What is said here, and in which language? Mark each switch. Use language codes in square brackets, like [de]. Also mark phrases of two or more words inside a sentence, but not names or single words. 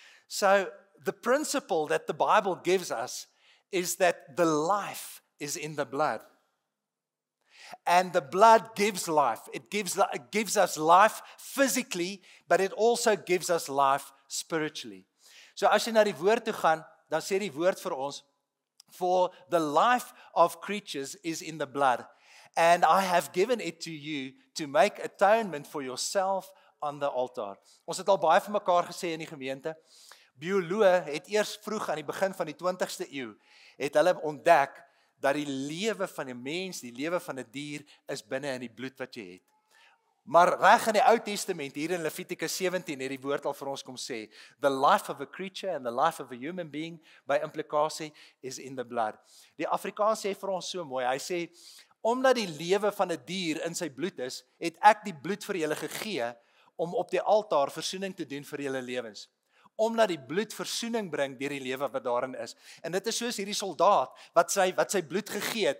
[en] So the principle that the Bible gives us is that the life is in the blood. And the blood gives life. It gives us life physically, but it also gives us life spiritually. [af] So as jy na die woord toe gaan, dan sê die woord vir ons, [en] for the life of creatures is in the blood, and I have given it to you to make atonement for yourself on the altar. [af] Ons het al baie vir mekaar gesê in die gemeente, bioloë het eers vroeg aan die begin van die 20ste eeu, het hulle ontdek, dat die lewe van 'n mens, die lewe van 'n dier, is binne in die bloed wat jy het. Maar reg in die Ou Testament, hier in Levitikus 17, het die woord al vir ons kom sê, [en] the life of a creature and the life of a human being, [af] by implikasie, [en] is in the blood. [af] Die Afrikaans sê vir ons so mooi, hy sê, omdat die lewe van 'n dier in sy bloed is, het ek die bloed vir julle gegee, om op die altaar versoening te doen vir julle lewens. Omdat die bloed versoening bring deur die lewe wat daarin is. En dit is soos hierdie soldaat wat sy bloed gegee het.